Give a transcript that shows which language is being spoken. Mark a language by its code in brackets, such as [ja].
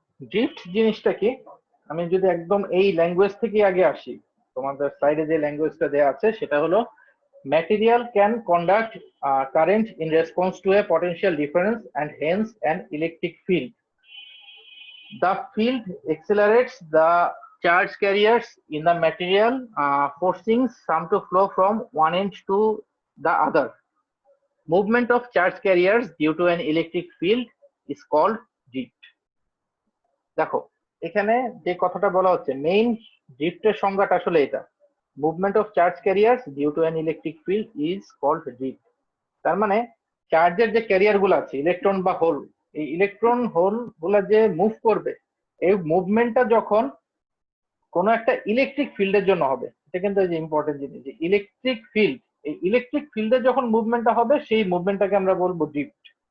[bn] Drift জিনিসটা কি? আমি যদি একদম এই ল্যাঙ্গুয়েজ থেকে আগে আসি, তোমাদের স্লাইডে যে ল্যাঙ্গুয়েজটা দেওয়া আছে সেটা হলো [en] Material can conduct current in response to a potential difference and hence an electric field. The field accelerates the charge carriers in the material, forcing some to flow from one end to the other. Movement of charge carriers due to an electric field is called drift. [bn] দেখো এখানে যে কথাটা বলা হচ্ছে main ড্রিফটের সংজ্ঞাটা আসলে এটা, [en] Movement of charge carriers due to an electric field is called drift. [bn] তার মানে চার্জের যে ক্যারিয়ার গুলো আছে ইলেকট্রন বা হোল, এই ইলেকট্রন হোল গুলা যে মুভ করবে, এই মুভমেন্টটা যখন কোন একটা ইলেকট্রিক ফিল্ডের জন্য হবে, এটা কিন্তু যে ইম্পর্টেন্ট জিনিস, যে ইলেকট্রিক ফিল্ড, এই ইলেকট্রিক ফিল্ডে যখন মুভমেন্টটা হবে সেই মুভমেন্টটাকে আমরা বলবো ড্রিফট।